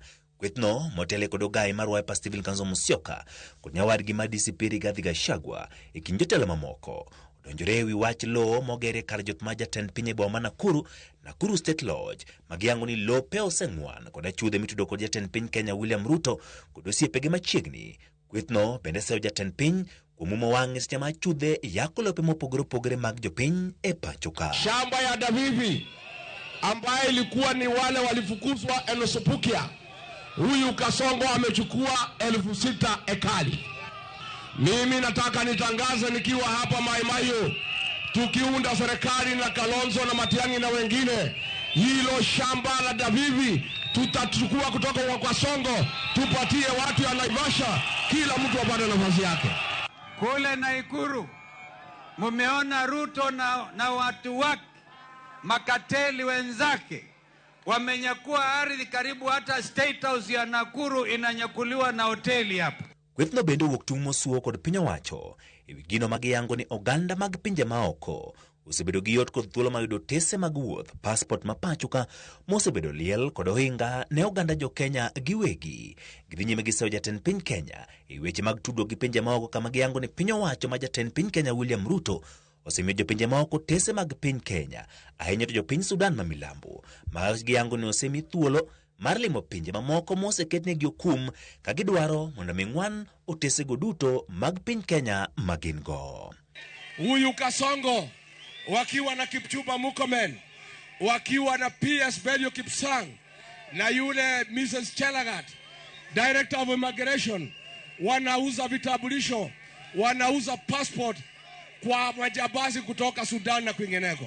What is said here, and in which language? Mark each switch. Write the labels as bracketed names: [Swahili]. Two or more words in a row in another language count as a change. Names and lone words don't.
[Luo (Kenya and Tanzania)] Kwethno motele kod ogai mar Wiper Stephen Kalonzo Musyoka kod nyawadgi ma DCP Rigathi Gachagua e kind jotelo mamoko donjore e wi wach lo mogere kar jot ma jatend piny e boma Nakuru State Lodge magiyango ni lope oseng'wan kod achudhe mitudo kod jatend piny Kenya William Ruto kod osiepege machiegni. Kwethno bende seyo jatend piny kuom umo wang'e seche ma achudhe yako lope mopogore opogore mag jopiny e pacho ka. [Swahili] Shamba ya Davivi ambaye ilikuwa ni wale walifukuzwa Enosupukia, huyu Kasongo amechukua 6,000 ekari. Mimi nataka nitangaze nikiwa hapa Mai Mahiu, tukiunda serikali na Kalonzo na Matiang'i na wengine, hilo shamba la Davivi tutachukua kutoka kwa Songo, tupatie watu ya Naivasha, kila mtu apate nafasi yake. Kule Naikuru mumeona Ruto na watu wake makateli wenzake wamenyakua ardhi karibu hata State House ya Nakuru inanyakuliwa na hoteli hapa. [Luo (Kenya and Tanzania)] Kwethno bende wuok tung' mosuo kod piny owacho ewi gino magiyango ni oganda mag pinje maoko osebedo gi yot kod thuolo mayudo tese mag wuoth passport ma pachoka mosebedo liel kod ohinga ne oganda jo Kenya giwegi. Gidhi nyime gi seyo jatend piny Kenya e weche mag tudruok gi pinje maoko kama giyango ni piny owacho ma jatend piny Kenya William Ruto osemiyo jopinje maoko tese mag piny Kenya, ahinya to jopiny Sudan ma milambo ma giyango ni osemi thuolo mar limo pinje mamoko moseketnegi okum ka gidwaro mondo ming'wan otesego duto mag piny Kenya magin-go. [Swahili] Huyu Kasongo wakiwa na Kipchumba Murkomen, wakiwa na PS Belio Kipsang na yule Mrs. Chelagat, [English] Director of Immigration, [Swahili] wanauza vitambulisho, wanauza passport kwa majambazi kutoka Sudan na kwingineko.